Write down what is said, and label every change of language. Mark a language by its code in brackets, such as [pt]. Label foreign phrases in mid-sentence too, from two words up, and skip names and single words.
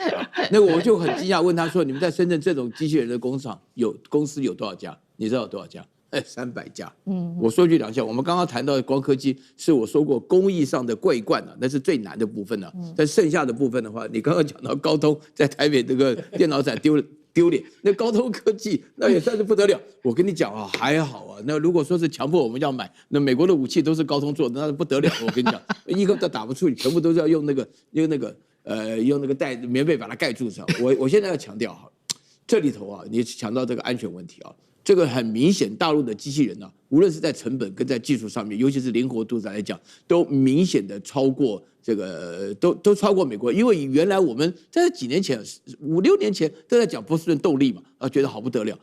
[zh] 那個我就很驚訝，問他說：“你們在深圳這種機器人的工厂公司有多少家？你知道有多少家？300家。我說句良心，我們剛剛談到的光刻機，是我說過工藝上的桂冠啊，那是最難的部分啊。但剩下的部分的話，你剛剛講到高通在台北這個電腦展丟臉，那高通科技那也算是不得了。我跟你講啊，還好啊。那如果說是強迫我們要買，那美國的武器都是高通做的，那是不得了。我跟你講，一個都打不出，全部都是要用那個棉被把它蓋住上。我現在要強調哈，這裡頭啊，你強調這個安全問題啊。這個很明顯，大陸的機器人啊，無論是在成本跟在技術上面，尤其是靈活度上來講，都明顯的超過這個，都超過美國。因為原來我們在幾年前、5、6年前都在講波士頓動力嘛，覺得好不得了。